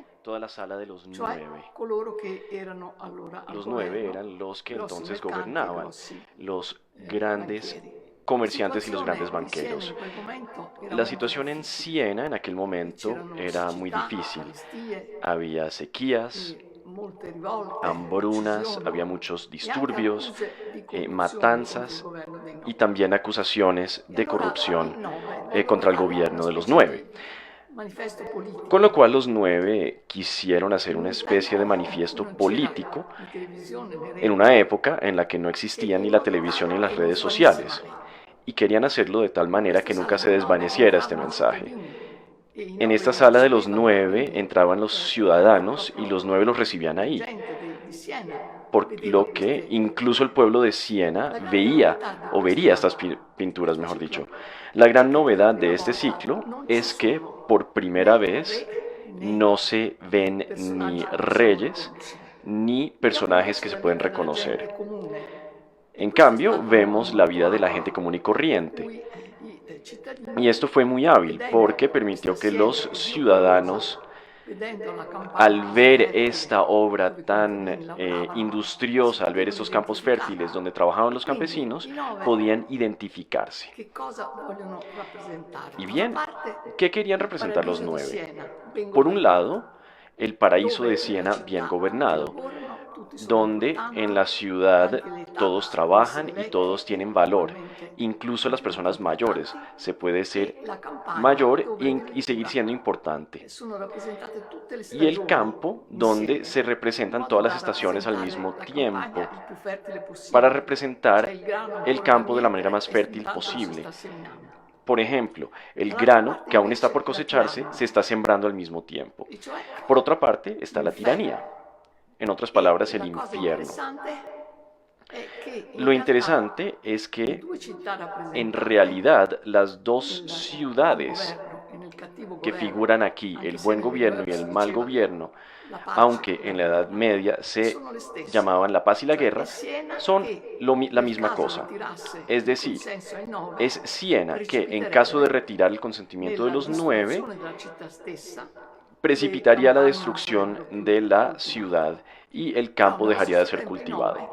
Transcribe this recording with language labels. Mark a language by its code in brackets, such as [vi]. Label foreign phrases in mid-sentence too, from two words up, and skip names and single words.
[es] toda la sala de los [it] cioè 9. coloro che erano allora al [es] Los [it] governo, [es] 9 eran los que [it] grossi [es] entonces [it] mercanti, [es] gobernaban, [it] grossi, [es] los grandes [it] banchieri. [es] comerciantes y los [it] La [es] grandes [it] situazione [es] banqueros. [it] in quel momento era [es] La [it] molto [es] situación en [it] difficile. [es] Siena en aquel momento [it] C'erano [es] era muy [it] siccità, [es] difícil. [it] carestie, [es] Había sequías, [it] molte rivolte, [es] hambrunas, [it] uccisioni, [es] había muchos [it] e anche [es] disturbios, [it] accuse di corruzione [es] matanzas [it] contro il governo dei [es] y [it] nove. [es] también acusaciones [it] E [es] de [it] allora [es] corrupción [it] i nove [es] contra el [it] hanno [es] gobierno [it] una [es] de los [it] specie [es] 9. [it] di manifesto politico. [es] Con lo cual los 9 quisieron hacer [it] In [es] una [it] un [es] especie de [it] tempo [es] manifiesto [it] non c'era [es] político [it] la televisione, le [es] en [it] reti, [es] una época en la que no existían ni la [it] in modo [es] televisión ni [it] tale [es] las [it] che non [es] redes [it] svanisse [es] sociales, [it] mai. [es] y querían hacerlo de tal manera [it] Questa [es] que nunca [it] sala [es] se [it] dei nove [es] desvaneciera este [it] entravano i [es] mensaje. [it] cittadini e i [es] En [it] nove [es] esta [it] li [es] sala de los [it] ricevevano, [es] 9 [it] quindi [es] entraban los ciudadanos y los 9 los recibían [it] la [es] ahí, [it] gente di Siena [es] por [it] vedeva [es] lo que [it] queste [es] incluso el pueblo de Siena [it] La grande [es] veía [it] novità di [es] o vería estas [it] questo [es] pinturas, mejor [it] ciclo [es] dicho. La [it] è [es] gran [it] che per la [es] novedad [it] prima [es] de este [it] volta [es] ciclo [it] non ci [es] es que [it] sono [es] por primera [it] né [es] vez [it] re [es] no [it] né [es] se ven ni [it] personaggi che possiamo [es] reyes [it] riconoscere. [es] ni [it] Vediamo [es] personajes que [it] invece [es] se [it] la [es] pueden [it] vita della gente [es] reconocer. [it] comune e [es] En [it] questo è [es] cambio, [it] stato [es] vemos la [it] molto [es] vida de la gente [it] abile, [es] común y [it] per [es] corriente. [it] cui i cittadini [es] Y esto fue muy hábil porque [it] vedendo questa [es] permitió que [it] Siena [es] los [it] così operosa, [es] ciudadanos, [it] vedendo la [es] al [it] campagna così [es] ver [it] fertile [es] esta obra [it] dove i [es] tan [it] contadini lavoravano, si [es] industriosa, al ver [it] potevano [es] estos campos [it] identificare. [es] fértiles donde trabajaban [it] E [es] los [it] quindi [es] campesinos, [it] i nove [es] podían identificarse. [it] che cosa vogliono rappresentare? [es] Y [it] Da una [es] bien, [it] parte [es] ¿qué querían [it] il [es] representar los [it] paradiso di [es] 9? [it] Siena, ben [es] Por un [it] governato, [es] lado, el paraíso [it] dove [es] de [it] nella [es] Siena bien [it] città tutti [es] gobernado, [it] lavorano, tutti sono [es] donde en la [it] importanti, [es] ciudad [it] anche l'età [es] todos [it] può essere [es] trabajan y todos [it] vecchi [es] tienen [it] e [es] valor, [it] ugualmente [es] incluso las personas mayores. [it] importanti, [es] Se puede ser [it] e la campagna [es] mayor [it] dove [es] y seguir [it] addirittura [es] siendo importante. [it] sono rappresentate tutte le [es] Y el [it] stagioni [es] campo donde se [it] insieme, in [es] representan [it] modo [es] todas las [it] da [es] estaciones al [it] rappresentare [es] mismo [it] la [es] tiempo, [it] campagna il più fertile [es] para [it] possibile, cioè [es] representar [it] il grano [es] el [it] ancora da [es] campo de la manera [it] mietere [es] más [it] e [es] fértil [it] intanto lo si [es] posible. [it] sta seminando. [es] Por ejemplo, el [it] Dall'altra [es] grano [it] parte [es] que aún está [it] invece [es] por [it] la [es] cosecharse [it] tirannia, [es] se está sembrando al mismo tiempo. [it] e cioè [es] Por otra parte está la [it] l'inferno. [es] tiranía, en otras [it] E [es] palabras el [it] la cosa [es] infierno. [it] interessante è che in [es] Lo [it] realtà [es] interesante es [it] le [es] que [it] due città [es] en [it] rappresentate [es] realidad las dos [it] nel buon [es] ciudades [it] governo e nel [es] que figuran aquí, el buen gobierno y el mal gobierno, aunque en la Edad Media se llamaban la paz y la guerra, son la misma cosa. Es decir, es Siena que, en caso de retirar el consentimiento de los 9, precipitaría la destrucción de la ciudad y el campo dejaría de ser cultivado.